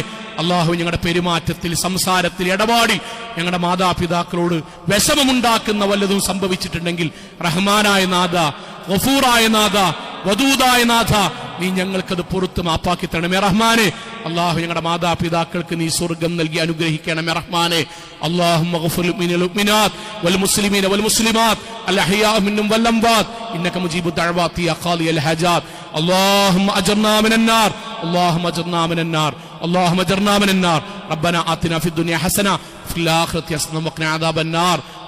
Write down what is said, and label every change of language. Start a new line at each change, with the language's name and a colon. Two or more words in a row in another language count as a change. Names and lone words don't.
Malayalam: അള്ളാഹു, ഞങ്ങളുടെ പെരുമാറ്റത്തിൽ, സംസാരത്തിൽ, ഇടപാടിൽ ഞങ്ങളുടെ മാതാപിതാക്കളോട് വിഷമമുണ്ടാക്കുന്ന വല്ലതും സംഭവിച്ചിട്ടുണ്ടെങ്കിൽ റഹ്മാനായ നാഥ, ഗഫൂറായ നാഥ, വദൂദായ നാഥ നീ ഞങ്ങൾക്കത് പുറത്ത് മാപ്പാക്കി തരണമേ റഹ്മാനെ. അള്ളാഹു, ഞങ്ങളുടെ മാതാപിതാക്കൾക്ക് നീ സ്വർഗം നൽകി അനുഗ്രഹിക്കണമേ റഹ്മാനെ.
Arabic: اللهم اغفر للمؤمنين والمؤمنات والمسلمين والمسلمات الأحياء منهم والأموات إنك مجيب الدعوات يا قاضي الحاجات. اللهم أجرنا من النار، اللهم أجرنا من النار، اللهم أجرنا من النار. ربنا آتنا في الدنيا حسنة في الآخرة حسنة وقنا عذاب النار.